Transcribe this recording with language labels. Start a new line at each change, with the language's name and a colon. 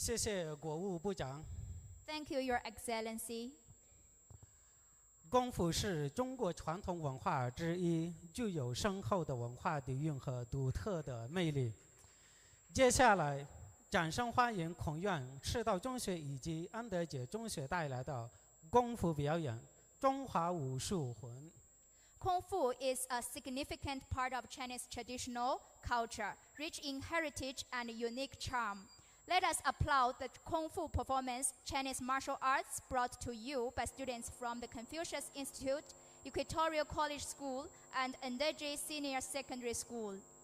English: Thank you, Your Excellency.
Chinese: 功夫是中国传统文化之一，具有深厚的文化底蕴和独特的魅力。接下来，掌声欢迎孔院赤道中学以及安德杰中学带来的功夫表演《中华武术魂》。
English: Kung Fu is a significant part of Chinese traditional culture, rich in heritage and unique charm. Let us applaud the Kung Fu performance, Chinese martial arts, brought to you by students from the Confucius Institute, Equatorial College School, and Ndeje Senior Secondary School.